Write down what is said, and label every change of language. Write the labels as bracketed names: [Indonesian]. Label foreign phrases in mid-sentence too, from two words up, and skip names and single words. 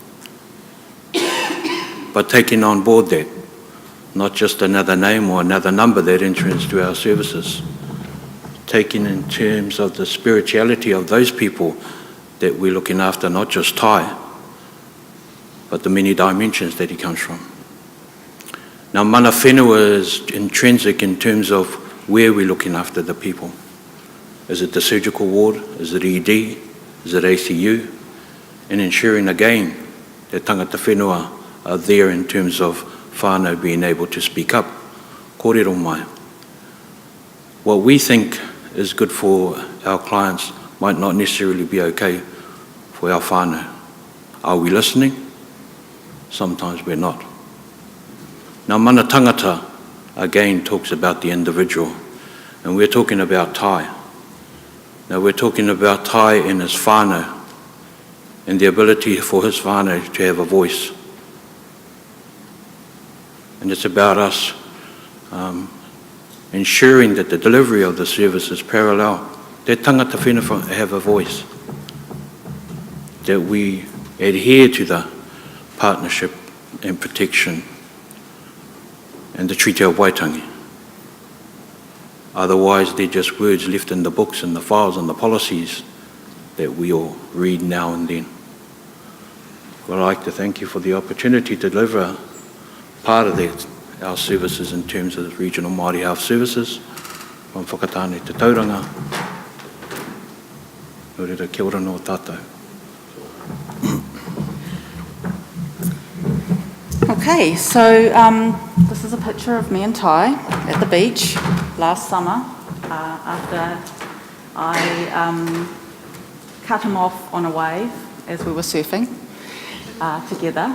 [English] But taking on board that, not just another name or another number that enters into our services, taking in terms of the spirituality of those people that we're looking after, not just Tai, but the many dimensions that he comes from. Now, [Māori] mana whenua [English] is intrinsic in terms of where we're looking after the people. Is it the surgical ward? Is it ED? Is it ACU? And ensuring again that [Māori] tangata whenua [English] are there in terms of whānau being able to speak up. [Māori] Kōrero Mai. [English] What we think is good for our clients might not necessarily be okay for our whānau. Are we listening? Sometimes we're not. Now, [Māori] mana tangata, [English] again, talks about the individual, and we're talking about Tai. Now, we're talking about Tai in his whānau, and the ability for his whānau to have a voice. And it's about us ensuring that the delivery of the service is parallel. That [Māori] tangata whenua [English] have a voice. That we adhere to the partnership and protection and the Treaty of Waitangi. Otherwise, they're just words left in the books and the files and the policies that we all read now and then. Well, I'd like to thank you for the opportunity to deliver part of that, our services in terms of regional Māori health services, from [Māori] whakatāne te tauranga, no reira kia ora no tātou. [English] Okay, so this is a picture of me and Tai at the beach last summer after I cut him off on a wave as we were surfing together.